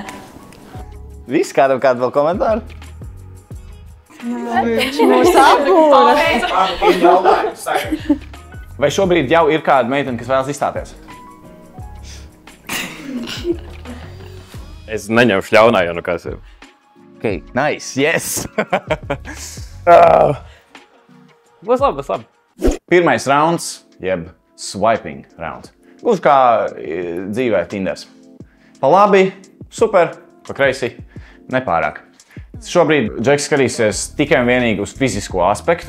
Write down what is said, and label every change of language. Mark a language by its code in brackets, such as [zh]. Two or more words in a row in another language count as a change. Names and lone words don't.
[lv] Viss kādam kādu vēl komentāru? Viņš mūs apūra. Vai šobrīd jau ir kāda meitene, kas vēlas izstāties? Es neņemšu ļaunā, jo nu kas ir. [en] Okay, nice, yes! [lv] Būs labi. Pirmais rauns, jeb [en] swiping round. [lv] Gluži kā dzīvē Tinders. Pa labi, super, pa kreisi, nepārāk. Šobrīd Džeks skatīsies tikai un vienīgi uz fizisko aspektu.